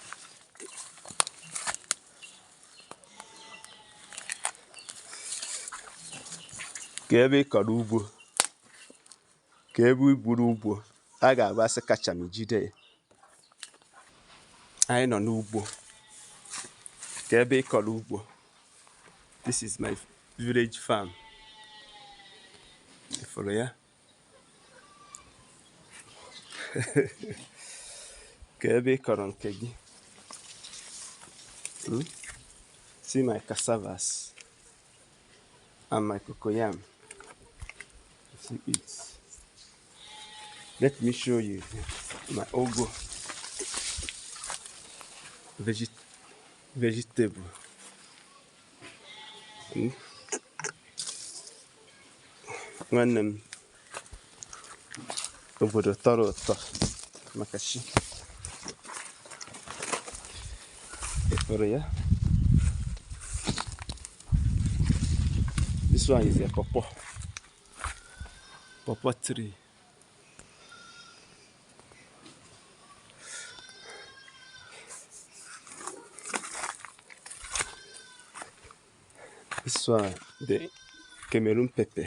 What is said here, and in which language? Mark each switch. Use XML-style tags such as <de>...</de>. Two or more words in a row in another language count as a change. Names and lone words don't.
<ig>Ka ebe ị kọrọ ugbo, ka ebe i buru ugbo, a ga-agbasị kacha m jide ya. Anyị nọ n'ugbo. Ka ebe ị kọrọ ugbo.</ig> <en>This is my village farm.</en> <ig>Ifuru ya. Ka ebe ị kọrọ nke gị.</ig> <en>See my cassavas and my cocoyam. See it. Let me show you my ugu vegetable.</en> <ig>Nwanne m obodo tọrọ ụtọ maka chi. Ifuru ya.</ig> <en>This one is a pawpaw tree. This one, the Cameroon pepper.</en>